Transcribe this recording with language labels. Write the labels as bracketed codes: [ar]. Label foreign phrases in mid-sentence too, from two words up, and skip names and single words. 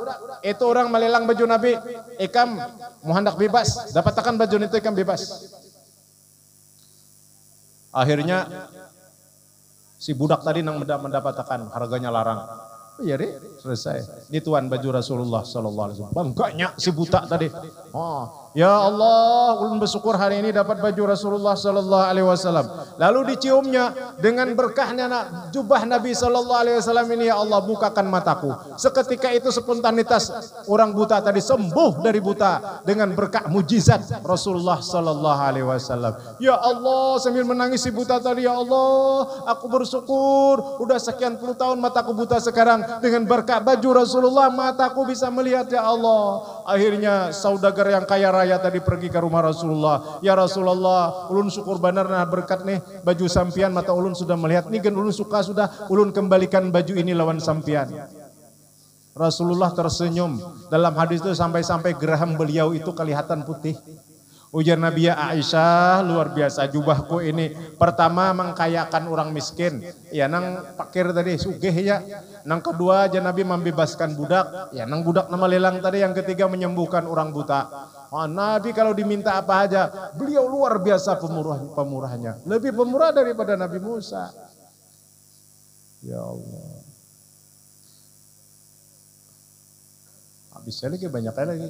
[bjn] Itu orang melelang baju Nabi. Ikam mau hendak bebas. Dapat tekan baju itu ikam bebas. Akhirnya si budak tadi nang mendapatkan harganya larang. Iya deh, selesai. Ini tuan baju Rasulullah [ar] صلى الله عليه وسلم. [bjn] Bangganya si buta tadi. Ya Allah, ulun bersyukur hari ini dapat baju Rasulullah [ar] صلى الله عليه وسلم. [bjn] Lalu diciumnya dengan berkahnya jubah Nabi [ar] صلى الله عليه وسلم [bjn] ini, ya Allah bukakan mataku. Seketika itu spontanitas orang buta tadi sembuh dari buta dengan berkah mujizat Rasulullah [ar] صلى الله عليه وسلم. [bjn] Ya Allah, sambil menangis si buta tadi, ya Allah, aku bersyukur udah sekian puluh tahun mataku buta, sekarang dengan berkah baju Rasulullah mataku bisa melihat, ya Allah. Akhirnya saudagar yang kaya raya tadi pergi ke rumah Rasulullah. Ya Rasulullah, ulun syukur benar nah berkat nih baju sampian mata ulun sudah melihat nih, gen ulun suka sudah, ulun kembalikan baju ini lawan sampian. Rasulullah tersenyum. Dalam hadis itu sampai-sampai geraham beliau itu kelihatan putih. Ujar Nabi, ya Aisyah, luar biasa jubahku ini. Pertama mengkayakan orang miskin, ya nang pakir tadi sugih ya. Nang kedua aja Nabi membebaskan budak, ya nang budak nama lelang tadi. Yang ketiga menyembuhkan orang buta. Oh, Nabi kalau diminta apa aja, beliau luar biasa pemurahnya. Lebih pemurah daripada Nabi Musa. Ya Allah. Habisnya lagi banyak lagi.